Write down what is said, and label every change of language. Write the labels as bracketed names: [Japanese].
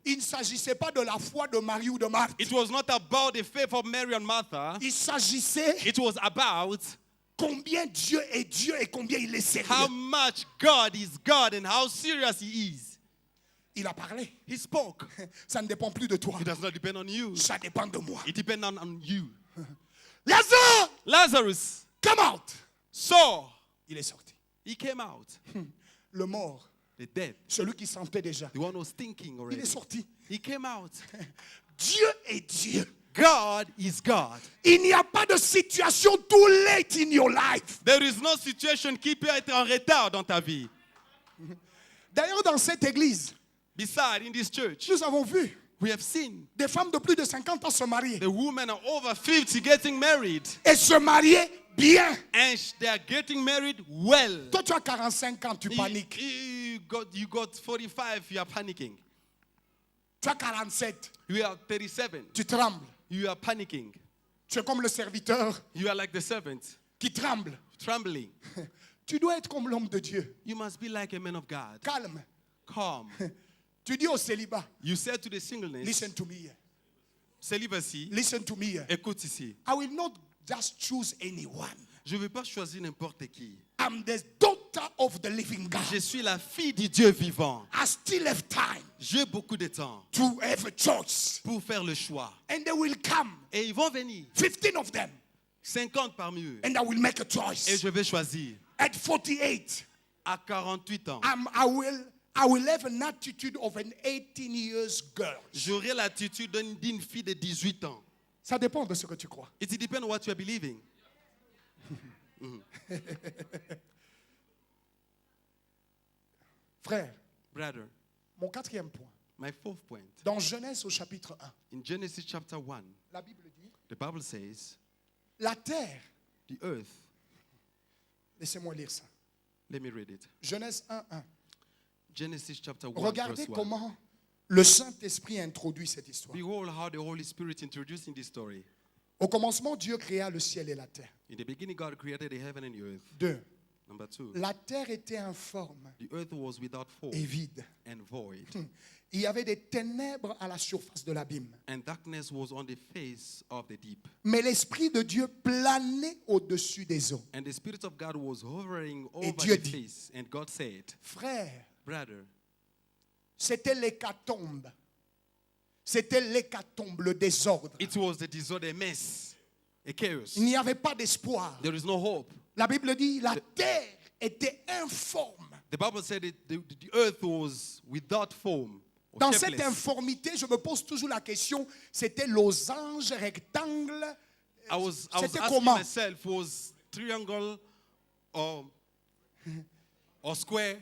[French] Il ne s'agissait pas de la foi de Marie ou de Marthe. [English] It was not about the faith of Mary and Martha. [French] Il s'agissait [English] It was about [French] combien Dieu est Dieu et combien il est [English] how [French] sérieux. [English] much God is God and how serious he is. [French] Il a parlé. [English] He spoke. [French] Ça ne dépend plus de toi. [English] It does not depend on you. [French] Ça dépend de moi. [English] It depends on you. [French] Lazare, [English] Lazarus come out. saw. [French] Il est sorti. [English] He came out. [French] Le mort, [English] The dead. [French] celui qui sentait déjà, [English] The one who was thinking [French] il [English] already. [French] est sorti. [English] He came out. [French] Dieu est Dieu. [English] God is God. [French] Il n'y a pas de situation [English] too late in your life. There is no situation [French] qui peut être en retard dans ta vie. D'ailleurs, dans cette église, [English] Beside, in this church, [French] nous avons vu [English] we have seen [French] des femmes de plus de 50 ans se marier. [English] the women are over 50 getting married. [French] Et se marier bien. [English] And they are getting married well. [French] Toi, tu as 45 ans, tu [English] You, [French] paniques. [English] you got 45, you are panicking. [French] Tu as 47, [English] You are 37, [French] tu trembles. [English] you are panicking. [French] Tu es comme le serviteur [English] You are like the servant, [French] qui tremble. [English] trembling. [French] Tu dois être comme l'homme de Dieu. [English] You must be like a man of God, [French] Calme. [English] calm. [French] Tu dis au célibat, [English] You said to the singleness, listen to me here. celibacy, Listen to me here. [French] écoute ici. [English] I will not just choose anyone. [French] Je ne vais pas choisir n'importe qui. [English] I'm the daughter of the living God. [French] Je suis la fille du Dieu vivant. [English] I still have time [French] J'ai beaucoup de temps [English] to have a choice. [French] pour faire le choix. [English] And they will come, [French] Et ils vont venir, [English] 15 of them, [French] 50 parmi eux. [English] and I will make a [French] Et [English] choice. [French] je vais choisir. [English] At 48, [French] À 48 ans, [English] I will have an attitude of an 18 years girl. [French] j'aurai l'attitude d'une fille de 18 ans. Ça dépend de ce que tu crois. [English] It depends on what you are believing. [French] Frère, [English] Brother, [French] mon quatrième point. [English] my fourth point. [French] Dans Genèse au chapitre 1, [English] In Genesis chapter 1, [French] la Bible dit, [English] the Bible says, [French] la terre, [English] the earth. [French] laissez-moi lire ça. [English] Let me read it. [French] Genèse 1, 1. [English] Genesis chapter 1, [French] Regardez [English] verse 1. [French] comment le Saint-Esprit introduit cette histoire. [English] Behold how the Holy Spirit introduced in this story. [French] Au commencement, Dieu créa le ciel et la terre. [English] In the beginning, God created the heaven and the earth. 2. Number 2, [French] La terre était informe [English] the earth was without form [French] et vide. [English] and void, [French] Il y avait des ténèbres à la surface de l'abîme. [English] and darkness was on the face of the deep. [French] Mais l'Esprit de Dieu planait au-dessus des eaux. [English] And the Spirit of God was hovering over [French] Dieu [English] the [French] dit, [English] face. And God said, [French] Frère, [English] brother, [French] c'était l'hécatombe. C'était l'hécatombe, le désordre. [English] it was the disorder, a mess, a chaos. [French] Il n'y avait pas d'espoir. [English] There is no hope. [French] La Bible dit, la terre était informe. [English] The Bible said that the earth was without form. Or [French] Dans cette [English] shapeless. [French] informité, je me pose toujours la question, c'était losange, rectangle. [English] I was [French] C'était [English] asking [French] comment? [English] myself, was triangle or square?